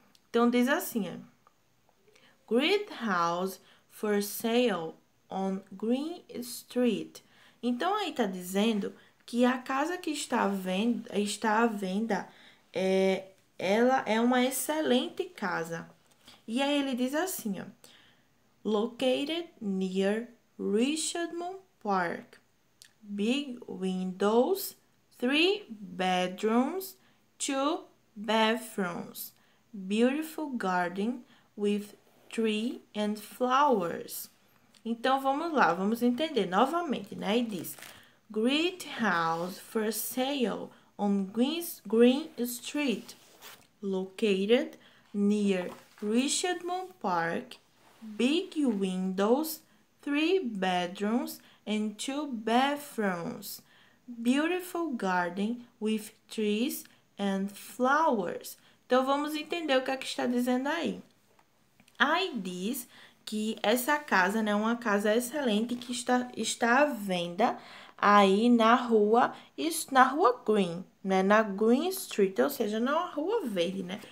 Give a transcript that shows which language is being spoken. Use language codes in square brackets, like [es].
[pt] Então, diz assim, ó: [en] Great House for Sale on Green Street. [pt] Então, aí está dizendo que a casa que está à venda ela é uma excelente casa. E aí ele diz assim, ó. [en] Located near Richmond Park. Big windows, 3 bedrooms, 2 bathrooms. Beautiful garden with tree and flowers. [pt] Então, vamos lá, vamos entender novamente, né? E diz, [en] Great house for sale on Green Street, located near Richmond Park, big windows, 3 bedrooms and 2 bathrooms, beautiful garden with trees and flowers. [pt] Então, vamos entender o que é que está dizendo aí. Aí diz que essa casa, né, é uma casa excelente que está à venda aí na rua Green, né, na Green Street, ou seja, não a rua verde, né?